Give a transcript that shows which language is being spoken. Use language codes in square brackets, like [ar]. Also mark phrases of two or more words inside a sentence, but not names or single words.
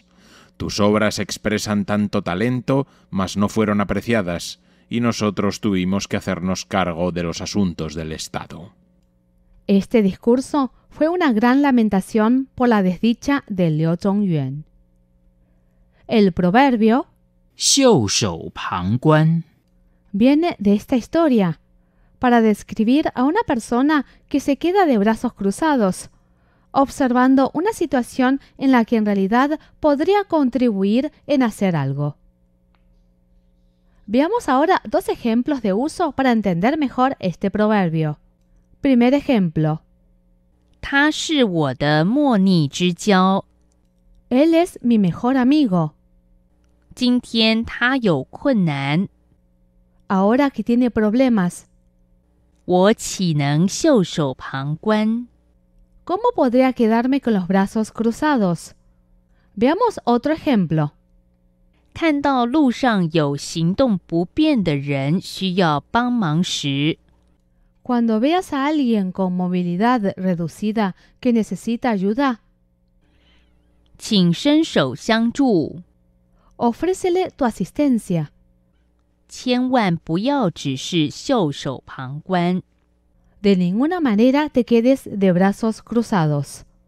[es] Tus obras expresan tanto talento, mas no fueron apreciadas, y nosotros tuvimos que hacernos cargo de los asuntos del Estado. Este discurso fue una gran lamentación por la desdicha de Liu Zhongyuan. El proverbio [zh] 袖手旁观， [es] viene de esta historia, para describir a una persona que se queda de brazos cruzados, observando una situación en la que en realidad podría contribuir en hacer algo. Veamos ahora 2 ejemplos de uso para entender mejor este proverbio. Primer ejemplo. [zh] 他是我的莫逆之交。 [es] Él es mi mejor amigo. [zh] 今天他有困难， [es] Ahora que tiene problemas, [zh] 我岂能袖手旁观？ [es] ¿cómo podría quedarme con los brazos cruzados? Veamos otro ejemplo. [zh] 看到路上有行动不便的人需要帮忙时， [es] Cuando veas a alguien con movilidad reducida que necesita ayuda, [zh] 请伸手相助， [es] ofrécele tu asistencia. [zh] 千万不要只是袖手旁观。 [es] De ninguna manera te quedes de brazos cruzados.